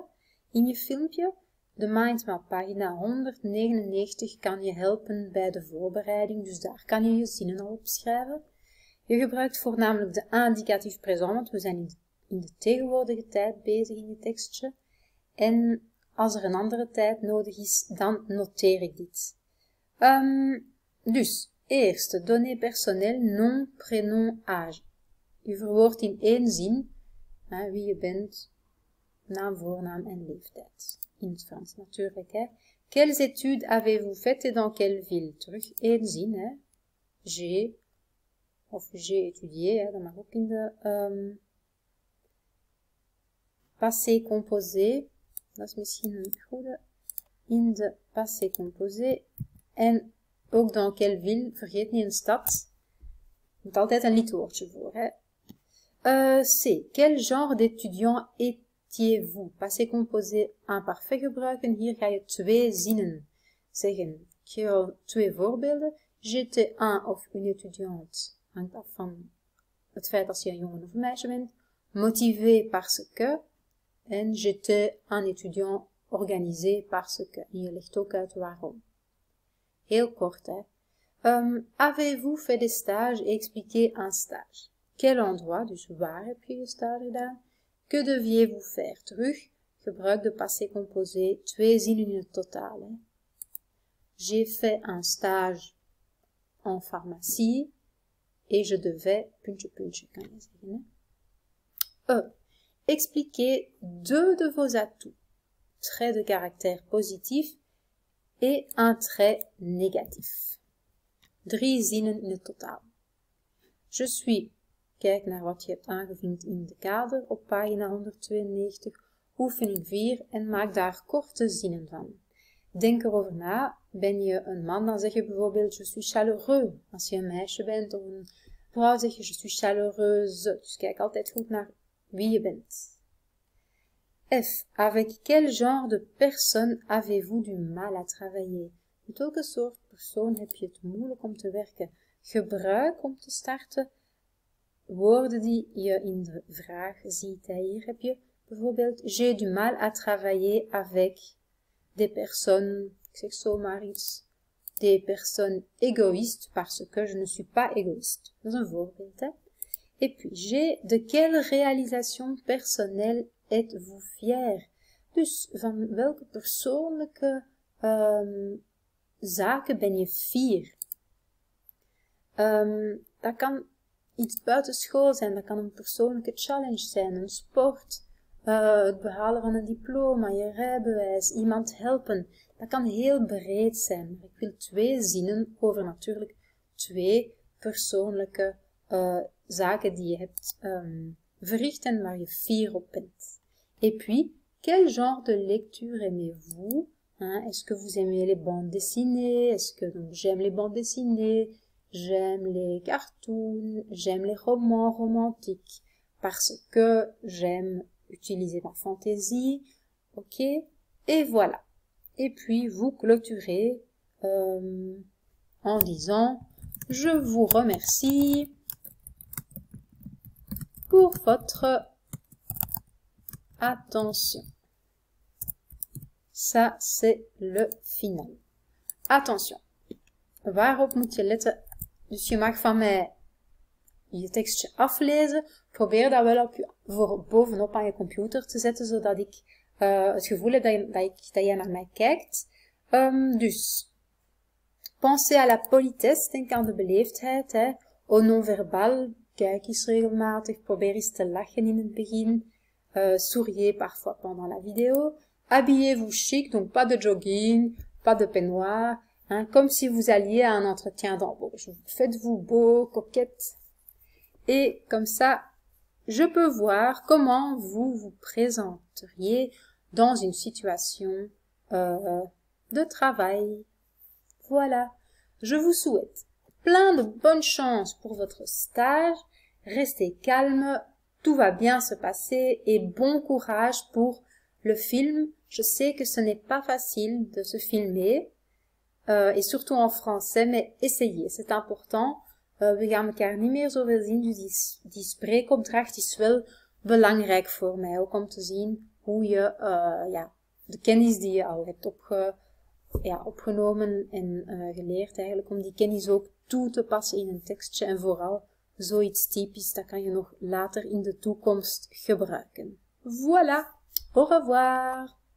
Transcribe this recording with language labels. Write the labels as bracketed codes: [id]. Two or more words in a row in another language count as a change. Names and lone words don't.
[nl] In je filmpje, de mindmap pagina 199 kan je helpen bij de voorbereiding, dus daar kan je je zinnen al opschrijven. Je gebruikt voornamelijk de indicatief présent, want we zijn in de tegenwoordige tijd bezig in je tekstje. En als er een andere tijd nodig is, dan noteer ik dit. Dus, eerste, [fr] données personnelles, nom, prénom, âge. [nl] Je verwoordt in 1 zin wie je bent, naam, voornaam en leeftijd. In het Frans natuurlijk. Hè. [fr] Quelles études avez-vous faites et dans quelle ville? [nl] Terug 1 zin. Hè. [fr] J'ai étudié. [nl] Hè. Dat mag ook in de [fr] passé composé. [nl] Dat is misschien een goede. In de [fr] passé composé. [nl] En ook [fr] dans quelle ville, [nl] vergeet niet een stad. Er moet altijd een lidwoordje voor. Hè. C. [fr] Quel genre d'étudiant étiez-vous? Passé composé imparfait [nl] gebruiken. Hier ga je 2 zinnen zeggen. Ik geef al 2 voorbeelden. [fr] J'étais un of une étudiante. [nl] Hangt af van het feit als je een jongen of een meisje bent. [fr] Motivé parce que. En j'étais un étudiant organisé parce que. [nl] En je legt ook uit waarom. Heel kort, hè. [fr] Avez-vous fait des stages et expliqué un stage? Quel endroit, [nl] dus waar heb je je stage gedaan? [fr] Que deviez-vous faire? [nl] Terug, gebruik de [fr] passé composé, [nl] 2 zinnen in het totaal. Hè. [fr] J'ai fait un stage en pharmacie et je devais, [nl] puntje, puntje, kan je zeggen. Hè. [fr] Expliquez 2 de vos atouts. Trait de caractère positif et un trait négatif. [nl] 3 zinnen in het totaal. [fr] Je suis, [nl] kijk naar wat je hebt aangevinkt in de kader op pagina 192, oefening 4 en maak daar korte zinnen van. Denk erover na, ben je een man, dan zeg je bijvoorbeeld [fr] je suis chaleureux. [nl] Als je een meisje bent of een vrouw zeg je [fr] je suis chaleureuse. [nl] Dus kijk altijd goed naar wie je bent. F. [fr] Avec quel genre de personne avez-vous du mal à travailler? [nl] Met welke soort persoon heb je het moeilijk om te werken? Gebruik om te starten woorden die je in de vraag ziet. Hier heb je bijvoorbeeld [fr] j'ai du mal à travailler avec des personnes, [nl] ik zeg zomaar iets, [fr] des personnes égoïstes parce que je ne suis pas égoïste. [nl] Dat is een voorbeeld, hè. [fr] Et puis, j'ai de quelle réalisation personnelle êtes-vous fier? [nl] Dus van welke persoonlijke zaken ben je fier? Dat kan iets buitenschool zijn, dat kan een persoonlijke challenge zijn, een sport, het behalen van een diploma, je rijbewijs, iemand helpen. Dat kan heel breed zijn. Ik wil 2 zinnen over natuurlijk 2 persoonlijke zaken die je hebt verricht en waar je fier op bent. [fr] Et puis, quel genre de lecture aimez-vous? Est-ce que vous aimez les bandes dessinées? Est-ce que donc j'aime les bandes dessinées? J'aime les cartoons? J'aime les romans romantiques? Parce que j'aime utiliser ma fantaisie. Ok? Et voilà. Et puis, vous clôturez en disant « Je vous remercie pour votre attention. » Ça, c'est le final. Attention. [nl] Waarop moet je letten? Dus je mag van mij je tekstje aflezen. Probeer dat wel voor bovenop aan je computer te zetten, zodat ik het gevoel heb dat jij naar mij kijkt. Dus, [fr] pensez à la politesse, [nl] denk aan de beleefdheid. Hè. [fr] Au non-verbal, [nl] kijk eens regelmatig, probeer eens te lachen in het begin. [fr] Souriez parfois pendant la vidéo. Habillez-vous chic, donc pas de jogging, pas de peignoir, hein, comme si vous alliez à un entretien d'embauche. Faites-vous beau, coquette. Et comme ça, je peux voir comment vous vous présenteriez dans une situation de travail. Voilà. Je vous souhaite plein de bonne chance pour votre stage. Restez calme, tout va bien se passer et bon courage pour le film. Je sais que ce n'est pas facile de se filmer, et surtout en français, mais essayez, c'est important. [nl] We gaan elkaar niet meer zoveel zien, dus die spreekopdracht is wel belangrijk voor mij, ook om te zien hoe je de kennis die je al hebt opgenomen en geleerd eigenlijk, om die kennis ook toe te passen in een tekstje en vooral zoiets typisch, dat kan je nog later in de toekomst gebruiken. [fr] Voilà, au revoir!